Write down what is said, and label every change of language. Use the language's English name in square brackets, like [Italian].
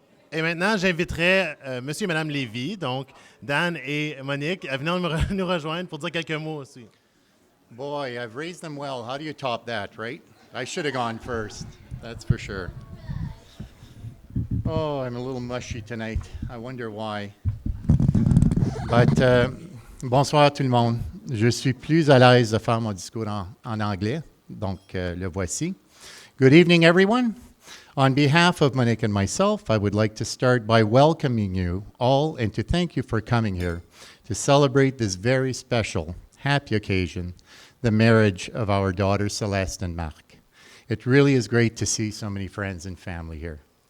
[French] Et maintenant, j'inviterai Monsieur et Madame Lévy, donc Dan et Monique, à venir nous rejoindre pour dire quelques mots aussi. [English] Boy, I've raised them well. How do you top that, right? I should have gone first, that's for sure. Oh, I'm a little mushy tonight. I wonder why. [French] But, bonsoir tout le monde. Je suis plus à l'aise de faire mon discours en anglais, donc le voici. [English] Good evening, everyone. On behalf of Monique and myself, I would like to start by welcoming you all and to thank you for coming here to celebrate this very special, happy occasion, the marriage of our daughters Celeste and Marc. It really is great to see so many friends and family here.